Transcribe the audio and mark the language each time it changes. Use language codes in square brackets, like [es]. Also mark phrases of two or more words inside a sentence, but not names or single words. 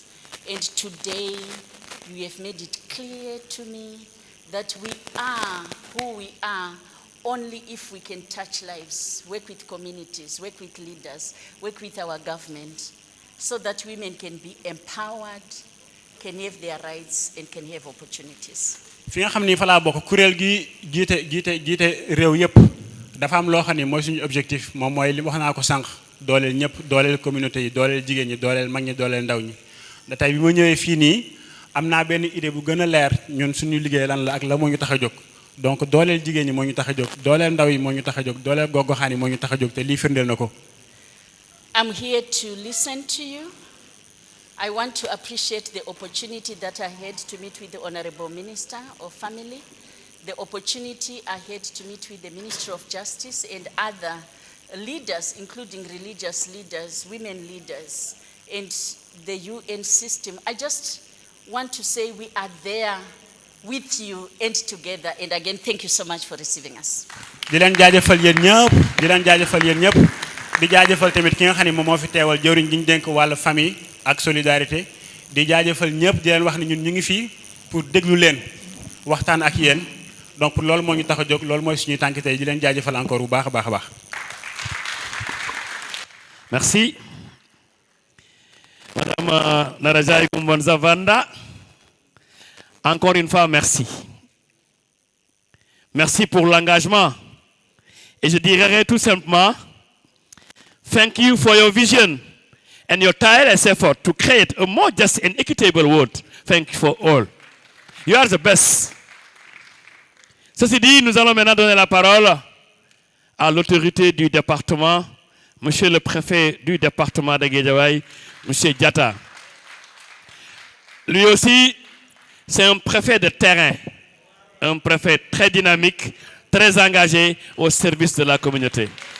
[en] And today, you have made it clear to me that we are who we are only if we can touch lives, work with communities, work with leaders, work with our government, so that women can be empowered, can have their rights, and can have opportunities. [wo] fi nga xam ni fa laa bokk kuréel gi jiite réew yëpp dafa am loo xam ni mooy suñu objectif moom mooy li wax naa ko sànq dooleel ñëpp dooleel communauté yi dooleel jigéen ñi dooleel mag ñi dooleel ndaw ñi da tey bi ma ñëwee fii nii am naa benn idée bu gën a leer ñun suñu liggéey lan la ak la moo ñu tax a jóg donc dooleel jigéen ñi moo ñu tax a jóg dooleel ndaw yi moo ñu tax a jóg dooleel gox-goxaan yi moo ñu tax a jóg te lii firndeel na ko. [en] I'm here to listen to you. I want to appreciate the opportunity that I had to meet with the Honorable Minister of Family, the opportunity I had to meet with the Minister of Justice and other leaders, including religious leaders, women leaders, and the UN system. I just want to say we are there with you and together. And again, thank you so much for receiving us. [wo] di leen jaajëfal yéen ñëpp di jaajëfal tamit ki nga xam ne moom moo fi teewal jëwriñ gi ñu dénk wàllu famille ak solidarité di jaajëfal ñëpp di leen wax ne ñun ñu ngi fii pour déglu leen waxtaan ak yéen donc loolu moo ñu tax a jóg loolu mooy suñuy tànk tey di leen jaajëfal encore bu baax a baax. [fr] Merci. Madame Narajaï Kumbonza Vanda, encore une fois, merci. Merci pour l'engagement. Et je dirais tout simplement, [en] thank you for your vision and your tireless effort to create a more just and equitable world. Thank you for all. You are the best. [fr] Ceci dit, nous allons maintenant donner la parole à l'autorité du département, Monsieur le préfet du département de Guédiawaye, Monsieur Diatta. Lui aussi, c'est un préfet de terrain, un préfet très dynamique, très engagé au service de la communauté.